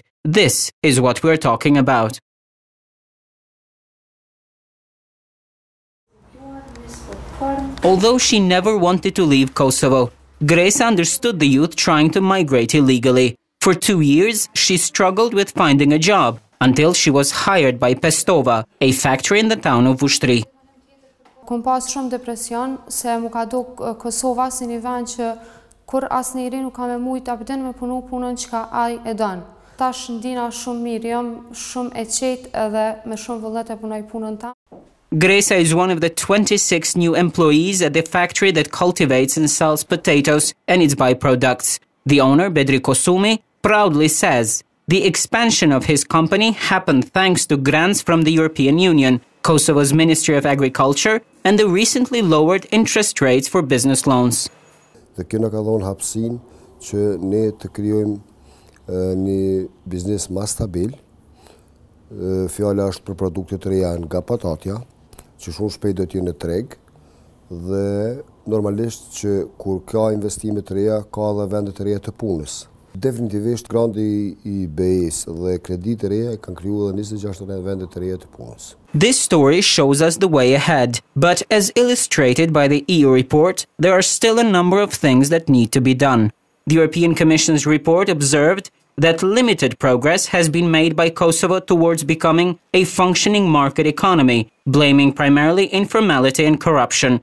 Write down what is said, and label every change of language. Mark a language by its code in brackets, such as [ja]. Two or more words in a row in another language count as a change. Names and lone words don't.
[en] This is what we're talking about. Although she never wanted to leave Kosovo, Grace understood the youth trying to migrate illegally. For 2 years, she struggled with finding a job until she was hired by Pestova, a factory in the town of Ushtri. [sq] Kom pas shumë depresion se mu ka duk Kosova si një vend që kur asnjëri nuk ka me mujt abden me punu punën çka ai e don. Tash ndina shumë mirë, jam shumë e qetë edhe me shumë vullnet e punoj punën ta. [en] Gresa is one of the 26 new employees at the factory that cultivates and sells potatoes and its byproducts. The owner, Bedri Kosumi, proudly says the expansion of his company happened thanks to grants from the European Union, Kosovo's Ministry of Agriculture, and the recently lowered interest rates for business loans. [sq] Dhe kjo na ka dhënë hapësinë që ne të krijojmë një biznes më stabil. Fjala është për produkte të reja nga patatja, që shumë shpejt do të jenë në treg, dhe normalisht që kur ka investime të reja, ka edhe vende të reja të punës. Definitivisht grandi I BE-s dhe kreditë të reja kanë krijuar edhe 26 vende të reja të punës. [en] This story shows us the way ahead, but as illustrated by the EU report, there are still a number of things that need to be done. The European Commission's report observed that limited progress has been made by Kosovo towards becoming a functioning market economy, blaming primarily informality and corruption.